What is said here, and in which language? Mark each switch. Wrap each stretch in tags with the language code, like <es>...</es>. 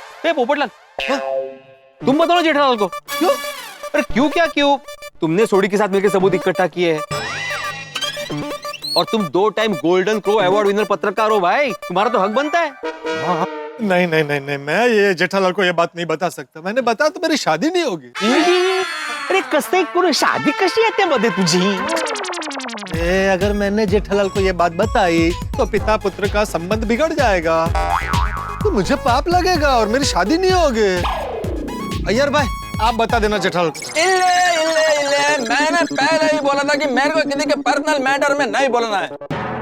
<hi>ए पोपटलाल, तुम बताओ ना जेठालाल को। क्यों? अरे क्यों क्या क्यों? तुमने सोडी के साथ मिलकर सबूत इकट्ठा किए हैं, और तुम 2 time golden crow award winner पत्रकार हो भाई, तुम्हारा तो हक बनता है। नहीं नहीं नहीं नहीं, मैं ये जेठालाल को ये बात नहीं बता सकता। मैंने बताया तो मेरी शादी नहीं होगी।</hi> <mr>अरे कसे करून शादी कशी येते मध्ये तुझी?</mr> <hi>अगर मैंने जेठालाल को ये बात बताई तो पिता पुत्र का संबंध बिगड़ जाएगा, तो मुझे पाप लगेगा और मेरी शादी नहीं होगी। अय्यर भाई आप बता देना जेठालाल को। इल्ले, मैंने पहले ही बोला था कि मेरे को किसी के पर्सनल मैटर में नहीं बोलना है।</hi>